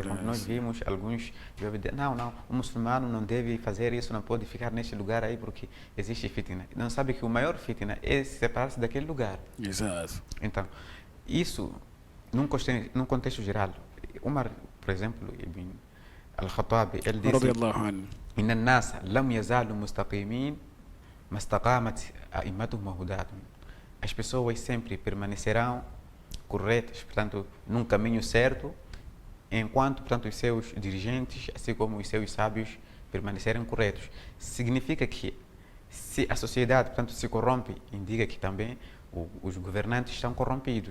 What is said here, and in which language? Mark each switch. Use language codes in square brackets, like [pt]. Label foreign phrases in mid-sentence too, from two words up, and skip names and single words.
[pt] Quando nós vimos alguns, não, o muçulmano não deve fazer isso, não pode ficar neste lugar aí porque existe fitna. Não sabe que o maior fitna é separar-se daquele lugar. Exato. Então, isso, num contexto geral, Umar, por exemplo, Ibn al-Khattab, ele disse: [ar] "إن الناس لم يزالوا مستقيمين ما استقامت أئمتهم وهداتهم." [pt] As pessoas sempre permanecerão corretas, portanto, num caminho certo, enquanto, portanto, os seus dirigentes, assim como os seus sábios, permanecerem corretos. Significa que, se a sociedade, portanto, se corrompe, indica que também os governantes estão corrompidos.